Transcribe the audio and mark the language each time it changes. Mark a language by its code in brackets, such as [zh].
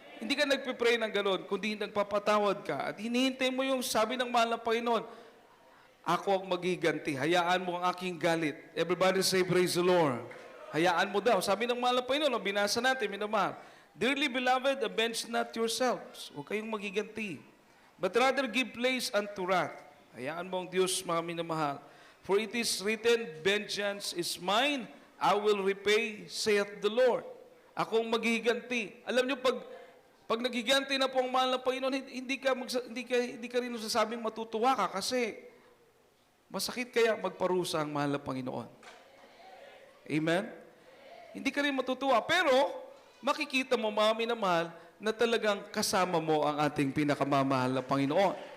[tl] Hindi ka nagpipray ng gano'n, kundi nagpapatawad ka. At hinihintay mo yung sabi ng mahal na Panginoon, ako ang magiganti. Hayaan mo ang aking galit. [en] Everybody say, praise the Lord. [tl] Hayaan mo daw. Sabi ng mahal na Panginoon, binasa natin, minamahal. [en] Dearly beloved, avenge not yourselves. [tl] Huwag kayong magiganti. [en] But rather give place unto wrath. [tl] Hayaan mo ang Diyos, mga minamahal. [en] For it is written, vengeance is mine, I will repay, saith the Lord. [tl] Ako ang maghihiganti. Alam niyo, pag naghiganti na po ang mahal na Panginoon, hindi ka rin nasasabing matutuwa ka kasi masakit kaya magparusa ang mahal na Panginoon. Amen? Hindi ka rin matutuwa. Pero, makikita mo, mga minamahal, na talagang kasama mo ang ating pinakamamahal na Panginoon.